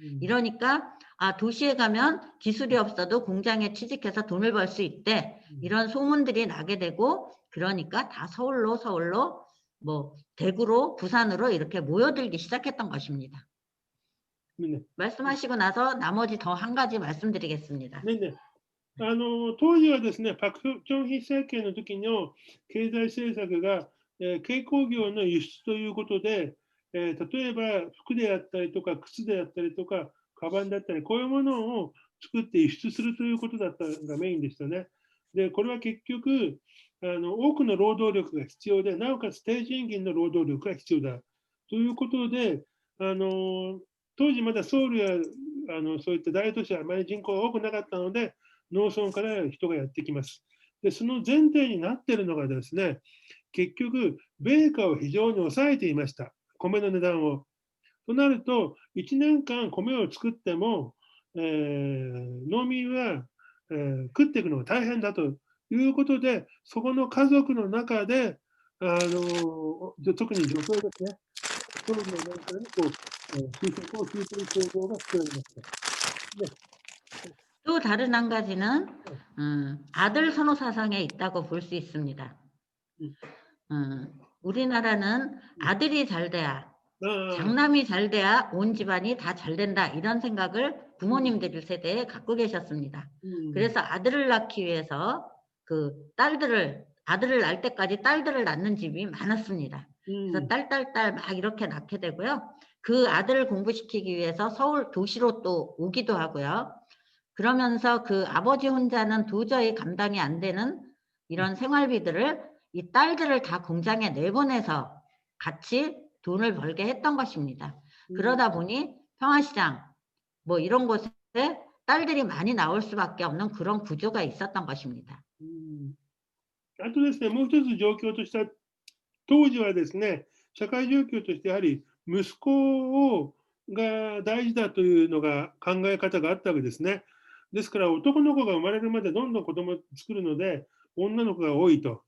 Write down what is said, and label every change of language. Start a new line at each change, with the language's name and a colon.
Korean: 이러니까 도시에 가면 기술이 없어도 공장에 취직해서 돈을 벌 수 있대. 이런 소문들이 나게 되고, 그러니까 다 서울로 뭐 대구로 부산으로 이렇게 모여들기 시작했던 것입니다. 네. 말씀하시고 나서 나머지 더 한 가지 말씀드리겠습니다.
Japanese: ねね、当時はですね、パク・チョンヒ政権の時の経済政策が、軽工業の輸出ということで、例えば服であったりとか靴であったりとかカバンだったり、こういうものを作って輸出するということだったのがメインでしたね。で、これは結局多くの労働力が必要で、なおかつ低賃金の労働力が必要だということで、当時まだソウルやそういった大都市はあまり人口が多くなかったので、農村から人がやってきます。で、その前提になっているのがですね、結局、米価を非常に抑えていました、米の値段を。となると、1年間米を作っても、農民は、食っていくのが大変だということで、そこの家族の中で、特に女性ですね、そういうのなんかに就職をするという行動が必要になりました。で
Korean: 또 다른 한 가지는 아들 선호 사상에 있다고 볼 수 있습니다. 우리나라는 아들이 잘 돼야, 장남이 잘 돼야 온 집안이 다 잘 된다, 이런 생각을 부모님들 세대에 갖고 계셨습니다. 그래서 아들을 낳기 위해서 그 아들을 낳을 때까지 딸들을 낳는 집이 많았습니다. 그래서 딸 막 이렇게 낳게 되고요. 그 아들을 공부시키기 위해서 서울 도시로 또 오기도 하고요. 그러면서 그 아버지 혼자는 도저히 감당이 안 되는 이런 생활비들을 이 딸들을 다 공장에 내보내서 같이 돈을 벌게 했던 것입니다. 그러다 보니 평화시장 뭐 이런 곳에 딸들이 많이 나올 수밖에 없는 그런 구조가 있었던 것입니다.
Japanese: あとですね、もう一つ状況としては、当時はですね、社会状況としてやはり息子が大事だというのが考え方があったわけですね。ですから男の子が生まれるまでどんどん子供を作るので女の子が多いと。